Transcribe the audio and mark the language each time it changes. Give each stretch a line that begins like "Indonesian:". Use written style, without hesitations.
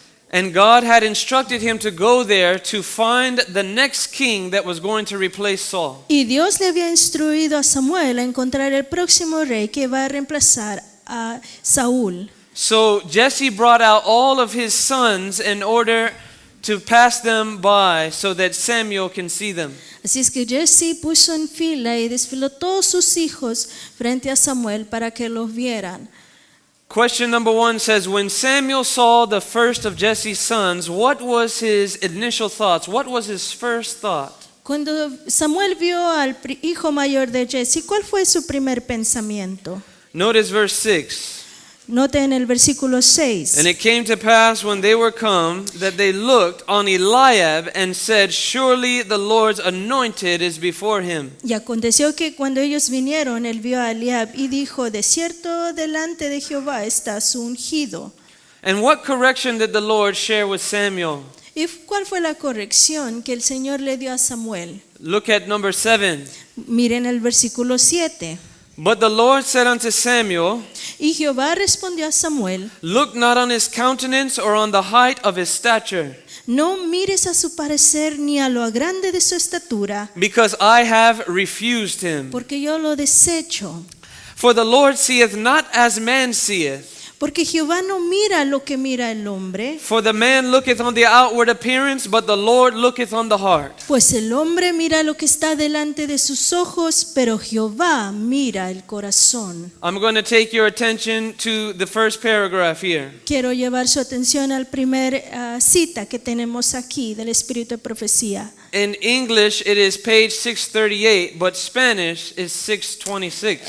English: And God had instructed him to go there to find the next king that was going to replace Saul.
Spanish: Y Dios le había instruido a Samuel a encontrar el próximo rey que va a reemplazar a Saúl.
English: So Jesse brought out all of his sons in order to pass them by so that Samuel can see them.
Spanish: Así es que Jesse puso en fila y desfiló todos sus hijos frente a Samuel para que los vieran.
English: Question number 1 says, when Samuel saw the first of Jesse's sons, what was his initial thoughts? What was his first thought?
Spanish: Cuando Samuel vio al hijo mayor de Jesse, ¿cuál fue su primer pensamiento?
English: Notice verse 6.
Spanish: Noten el versículo 6.
English: And it came to pass when they were come that they looked on Eliab and said, surely the Lord's anointed is before him.
Spanish: Y aconteció que cuando ellos vinieron, él vio a Eliab y dijo, de cierto delante de Jehová está su ungido.
English: And what correction did the Lord share with Samuel?
Spanish: ¿Y cuál fue la corrección que el Señor le dio a Samuel?
English: Look at number 7.
Spanish: Miren el versículo 7.
English: But the Lord said unto Samuel,
Spanish: Y Jehová respondió a Samuel,
English: look not on his countenance or on the height of his stature,
Spanish: no mires a su parecer ni a lo grande de su estatura,
English: because I have refused him.
Spanish: porque yo lo desecho.
English: For the Lord seeth not as man seeth.
Spanish: Porque Jehová no mira lo que mira el hombre,
English: For the man looketh on the outward appearance, but the Lord looketh on the heart.
Spanish: pues el hombre mira lo que está delante de sus ojos, pero Jehová mira el corazón.
English: I'm going to take your attention to the first paragraph here.
Spanish: Quiero llevar su atención al primer cita que tenemos aquí del Espíritu de Profecía.
English: In English, it is page 638, but Spanish is 626.